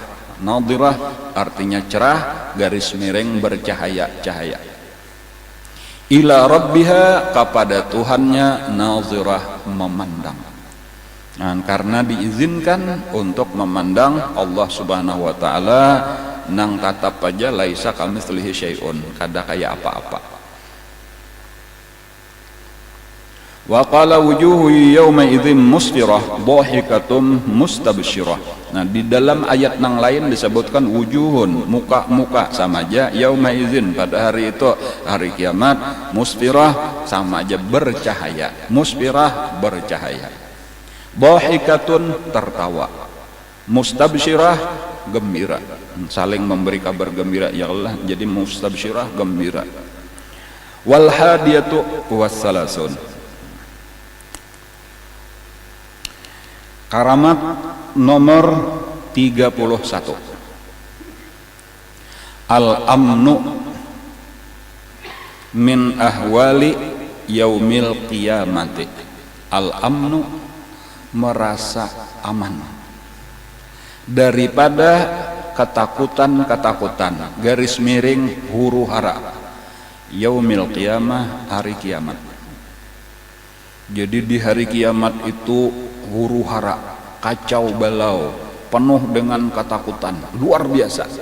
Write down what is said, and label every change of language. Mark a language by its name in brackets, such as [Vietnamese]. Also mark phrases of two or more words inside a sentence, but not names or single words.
[Indonesian] Nadirah artinya cerah, garis miring, bercahaya-cahaya. [Arabic] إلى ربها, [Indonesian] kepada Tuhannya, nazirah, memandang. Karena diizinkan untuk memandang Allah [Arabic] سبحانه وتعالى, [Indonesian] nang tatap aja [Arabic] ليس كمثله شيء, [Indonesian] kada kayak apa-apa. [Arabic] وقال وجوه يومئذ مسفرة ضاحكة مستبشرة. [Indonesian] Di dalam ayat nang lain disebutkan wujuhun, muka-muka sama aja, [Arabic] يوم إذ, [Indonesian] pada hari itu, hari kiamat, musfirah sama aja bercahaya, musfirah bercahaya, dhahikatun tertawa, mustabsyirah gembira, saling memberi kabar gembira, ya Allah, jadi mustabsyirah gembira. [Arabic] والحادية والثلاثون, [Indonesian] karamat nomor 31, [Arabic] الأمن من أهوال يوم القيامة. Al-amnu, [Indonesian] merasa aman daripada ketakutan-ketakutan, garis miring, huru hara, [Arabic] يوم القيامة, [Indonesian] hari kiamat. Jadi di hari kiamat itu huru hara, kacau balau, penuh dengan ketakutan, luar biasa.